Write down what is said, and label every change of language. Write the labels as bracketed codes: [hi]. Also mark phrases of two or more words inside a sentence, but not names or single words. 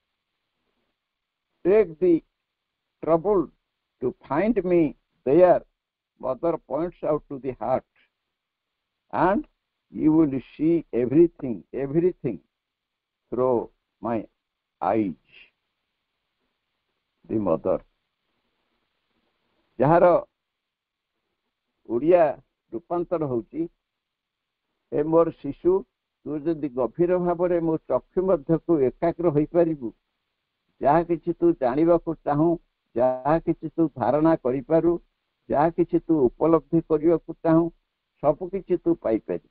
[en] Take the trouble to find me there. Mother points out to the heart, and you will see everything through my eyes. The mother. [or] ଯାହାର ଓଡ଼ିଆ ରୂପାନ୍ତର ହଉଛି, ଏ ମୋର ଶିଶୁ, ତୁ ଯଦି ଗଭୀର ଭାବରେ ମୋ ଚକ୍ଷୁ ମଧ୍ୟକୁ ଏକାଗ୍ର ହୋଇପାରିବୁ, ଯାହା କିଛି ତୁ ଜାଣିବାକୁ ଚାହୁଁ, ଯାହା କିଛି ତୁ ଧାରଣା କରିପାରୁ, ଯାହା କିଛି ତୁ ଉପଲବ୍ଧି କରିବାକୁ ଚାହୁଁ, ସବୁ କିଛି ତୁ ପାଇପାରିବୁ।